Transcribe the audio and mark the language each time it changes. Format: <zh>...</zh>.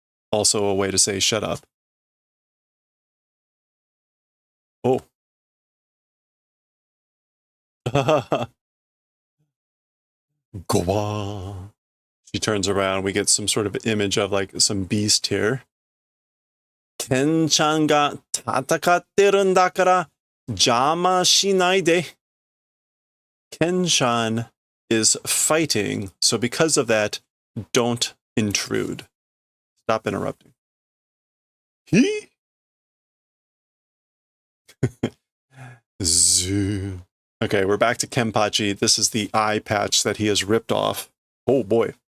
<en>Also a way to say shut up. Oh. Goa. She turns around. We get some sort of image of like some beast here.</en> <ja>Ken-chan ga tatakatteるんだから邪魔しないで.</ja> <en>Ken-chan is fighting, so because of that, don't intrude. Stop interrupting. He? Zoo. Okay, we're back to Kenpachi. This is the eye patch that he has ripped off. Oh boy.</en>